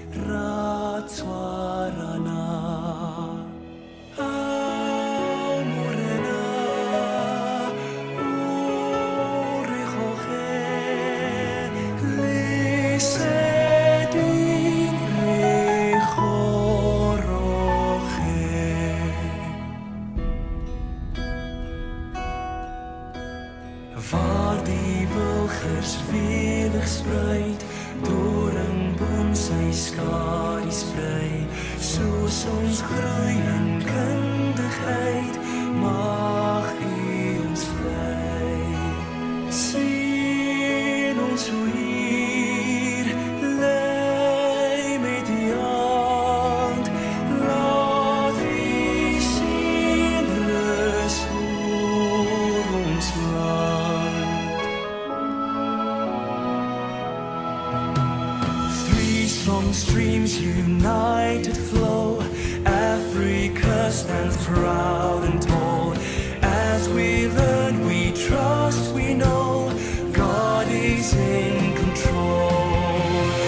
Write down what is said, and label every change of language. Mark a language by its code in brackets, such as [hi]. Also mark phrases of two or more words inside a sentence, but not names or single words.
[tn] ratswarana morena ore khoge leseding re [af] waar die wilgers welig spruit, doringboom sy skadu sprei, soos ons groei in kundigheid, mag U ons vlei. Sien ons hoe hier lei met die hand, laat U sien rus oor ons land. [en] Three strong streams united flow, Africa stands proud and tall. As we learn, we trust, we know God is in control.